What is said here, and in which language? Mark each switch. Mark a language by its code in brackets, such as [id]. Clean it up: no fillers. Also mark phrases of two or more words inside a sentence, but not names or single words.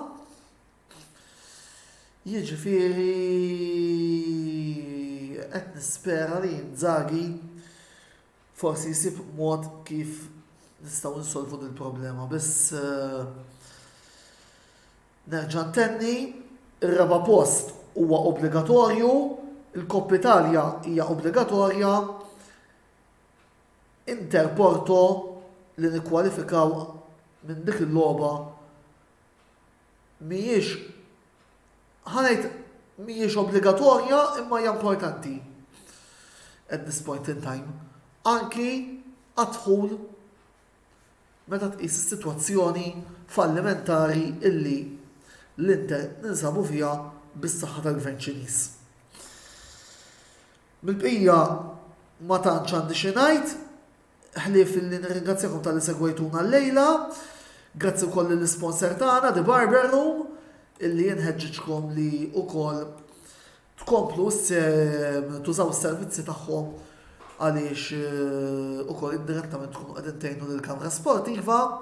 [mt] Jiġifieri qed nispera li Inzaghi forsi jsib mod kif nistgħu nsolvu dil problema biss nerġa' ntenni ir-raba post huwa obbligatorju, il-Koppa Italja hija obbligatorja, Inter Porto li nikkwalifikaw minn dik il-logħba mhijiex obbligatorja imma hija importanti [en] at this point in time. [mt] Anki għadħul meta tqis is-sitwazzjoni fallimentari illi l-Inter ninsabu fiha bis-saħħa tal-Gvern Ċiniż. Bil-bqija ma tantx għandi xi ngħid, ħlief illi nirringrazzjakom tal-li segwejtuna llejla, grazzi wkoll lill-isponsor tagħna The Barber Room illi jinħeġġiġkom li wkoll tkomplu tużaw is-servizzi tagħhom għaliex ukoll indirettament tkunu qegħdin tgħinu lill-kamra sportiva.